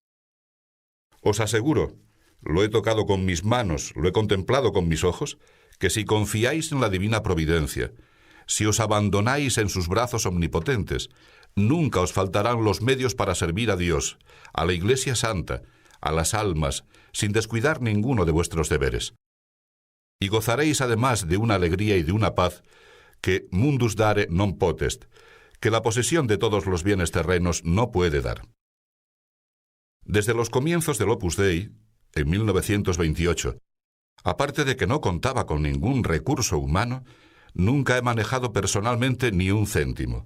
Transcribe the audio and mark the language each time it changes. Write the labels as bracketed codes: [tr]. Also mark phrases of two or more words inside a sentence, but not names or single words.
[es] Os aseguro, lo he tocado con mis manos, lo he contemplado con mis ojos, que si confiáis en la divina providencia, si os abandonáis en sus brazos omnipotentes, nunca os faltarán los medios para servir a Dios, a la Iglesia Santa, a las almas, sin descuidar ninguno de vuestros deberes. Y gozaréis además de una alegría y de una paz que [la] mundus dare non potest, [es] que la posesión de todos los bienes terrenos no puede dar. Desde los comienzos del Opus Dei, en 1928, Aparte de que no contaba con ningún recurso humano, nunca he manejado personalmente ni un céntimo.